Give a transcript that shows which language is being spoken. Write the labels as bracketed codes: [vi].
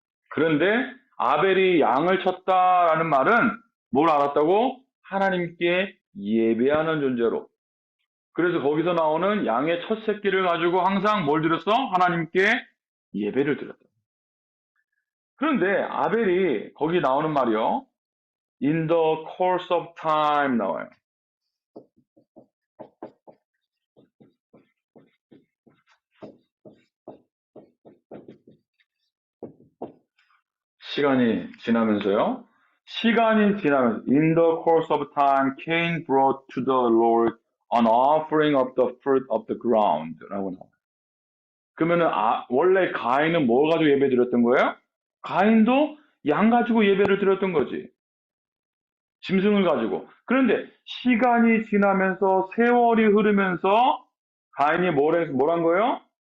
[ko] 그런데 아벨이 양을 쳤다라는 말은 뭘 알았다고? 하나님께 예배하는 존재로. 그래서 거기서 나오는 양의 첫 새끼를 가지고 항상 뭘 드렸어? 하나님께 예배를 드렸다. 그런데 아벨이 거기 나오는 말이요. [en] In the course of time [ko] 나와요. 시간이 지나면서요. 시간이 지나면서 [en] In the course of time, Cain brought to the Lord an offering of the fruit of the ground [ko] 라고 나와요. 그러면은 원래 가인은 뭐 가지고 예배 드렸던 거예요? 가인도 양 가지고 예배를 드렸던 거지. 짐승을 가지고. 그런데 시간이 지나면서 세월이 흐르면서 가인이 뭐란 거예요?